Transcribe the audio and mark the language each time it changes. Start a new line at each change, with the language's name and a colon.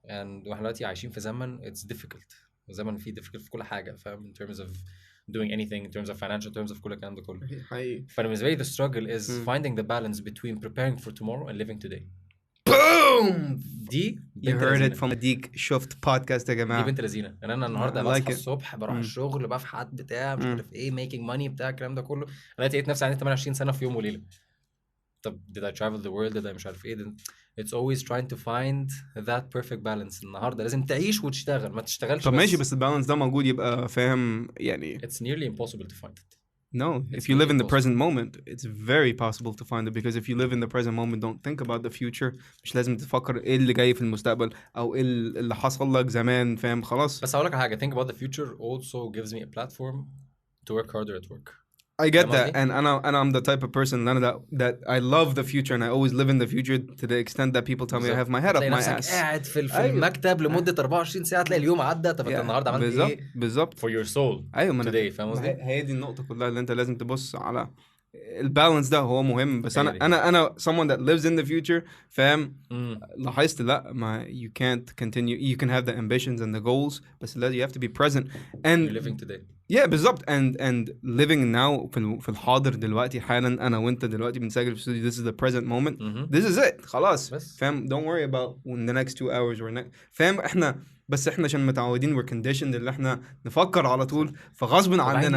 Arabic: and واحنا دلوقتي عايشين في زمن
English: it's difficult.
Arabic: زمن فيه
English: difficult
Arabic: في كل حاجة فاهم
English: in terms of doing anything in terms of financial terms of
Arabic: كل الكلام ده كله. حقيقي. فأنا بالنسبة لي
English: the struggle is finding the balance between preparing for tomorrow and living today. Boom!
Arabic: دي
English: You heard it from Adeek Shoft podcast
Arabic: يا جماعة. دي بنت لذينة. انا النهارده بصحى الصبح بروح الشغل بفحت بتاع مش عارف ايه
English: making money
Arabic: بتاع الكلام ده كله. انا لقيت نفسي عندي 28 سنة في يوم وليلة.
English: طب did I travel the world did I
Arabic: مش عارف ايه.
English: It's always trying to find that perfect balance.
Arabic: النهارده لازم تعيش وتشتغل ما تشتغلش. طب ماشي بس البالانس ده موجود يبقى فاهم يعني.
English: It's nearly impossible to find it. No, if you live in the present moment, it's very possible to find it because if you live in the present moment, don't think about the future.
Arabic: مش لازم تفكر ايه اللي جاي في المستقبل او ايه اللي حصل لك زمان فاهم خلاص. بس هقول لك حاجة
English: think about the future also gives me a platform to work harder at work. I get that and I'm the type of person that I love the future and I always live in the future to the extent that people tell me I have my head up my ass.
Arabic: قاعد في المكتب لمدة 24 ساعة تلاقي اليوم عدى. طب انت النهارده عملت ايه؟ بالظبط
English: for your soul today
Arabic: فاهم قصدي؟ هي دي النقطة كلها اللي انت لازم تبص على البالانس ده هو مهم. بس انا
English: someone that lives in the future
Arabic: فاهم لاحظت لا ما
English: you can't continue you can have the ambitions and the goals بس you have to be present and you're living today.
Arabic: Yeah بالظبط
English: and living now
Arabic: في الحاضر دلوقتي حالا انا وانت دلوقتي بنسجل في الاستوديو
English: this is the present moment this is it
Arabic: خلاص فاهم
English: don't worry about in the next 2 hours or next
Arabic: فاهم احنا عشان متعودين
English: we're conditioned
Arabic: اللي احنا نفكر على طول فغصب عننا.